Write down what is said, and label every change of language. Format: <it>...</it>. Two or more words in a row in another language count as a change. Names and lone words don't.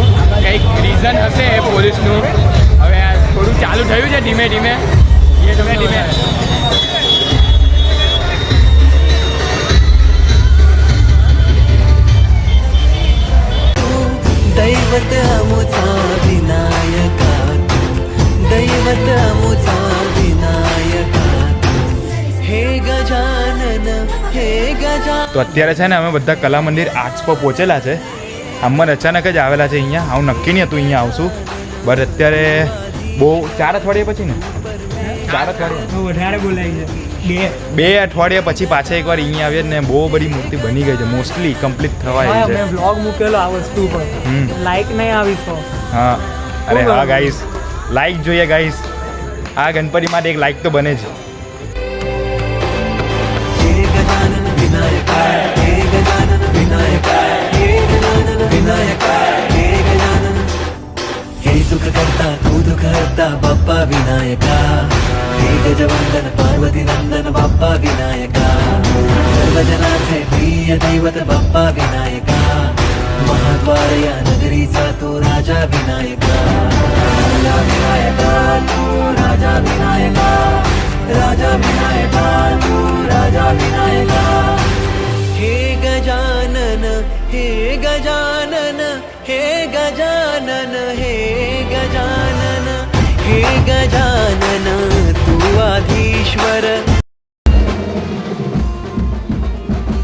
<gu>કંઈક રીઝન હશે પોલીસનું. હવે થોડું ચાલુ થયું છે ધીમે ધીમે.</gu> <mr>दैवत अमुचा विनायका दैवत अमुचा विनायका हे गजानन हे गजानन.</mr> <gu>તો અત્યારે છે ને અમે બધા કલા મંદિર આર્ટ્સ પર પહોંચેલા છે. આમાં અચાનક જ આવેલા છે અહીંયા. આવું નક્કી નહીં હતું અહીંયા આવશું, બટ અત્યારે બહુ 4 અઠવાડિયા પછી ને 4 અઠવાડિયા વધારે બોલાય છે. 2 અઠવાડિયા પછી પાછા એકવાર અહીંયા આવ્યા ને બહુ બધી મૂર્તિ બની ગઈ છે.</gu> <en>mostly complete</en> <gu>થવા આવી છે. મેં વ્લોગ મૂકેલો આ વસ્તુ પર. લાઈક નહીં આવી તો. હા અરે હા ગાઈસ, લાઈક જોઈએ ગાઈસ. આ ગણપતિ માટે એક લાઈક તો બને જ.</gu> <mr>हे गजानन विनायका हे गजानन विनायका हे गजानन विनायका हे गजानन हे सुख करता तू दुख हरता बाप्पा विनायका हे गजवंदन पार्वती नंदन बाप्पा विनायका सर्वजनांचे प्रिय दैवत बाप्पा विनायका महाद्वार या नगरीचा तू राजा विनायका तू राजा विनायका राजा विनायका तू राजा विनायका हे गजानन हे गजानन हे गजानन हे गजानन हे गजानन तू आधीश्वर.</mr>